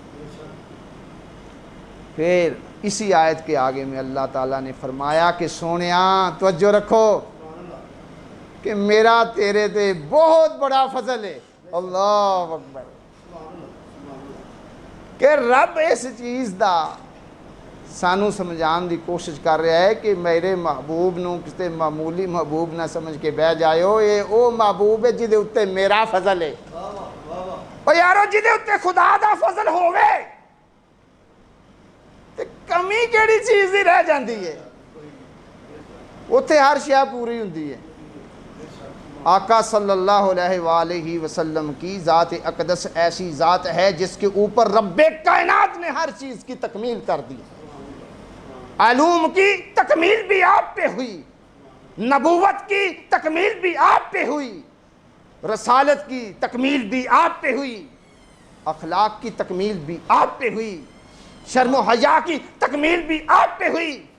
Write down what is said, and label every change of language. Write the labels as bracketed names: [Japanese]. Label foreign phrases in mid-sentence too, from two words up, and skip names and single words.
[Urdu] پھر اسی آیت کے آگے میں اللہ تعالیٰ نے فرمایا کہ [Punjabi] سونیا توجہ رکھو کہ میرا تیرے تے بہت بڑا فضل ہے، [Arabic] اللہ اکبر، [Punjabi] کہ رب اس چیز دا سانو سمجھان دی کوشش کر رہا ہے کہ میرے محبوب نو کسے معمولی محبوب نہ سمجھ کے بہ جائے ہو، یہ او محبوب ہے جدے اتے میرا فضل ہے۔ اور یارو جدے اتے خدا دا فضل ہوئے تے کمی کیڑی چیز ہی رہ جاندی ہے، اتے ہر شے پوری ہوندی ہے۔ [Urdu] آقا [Arabic] صلی اللہ علیہ وآلہ وسلم [Urdu] کی ذات اقدس ایسی ذات ہے جس کے اوپر رب کائنات نے ہر چیز کی تکمیل کر دی، علوم کی تکمیل بھی آپ پہ ہوئی، نبوت کی تکمیل بھی آپ پہ ہوئی، رسالت کی تکمیل بھی آپ پہ ہوئی، اخلاق کی تکمیل بھی آپ پہ ہوئی، شرم و حیا کی تکمیل بھی آپ پہ ہوئی،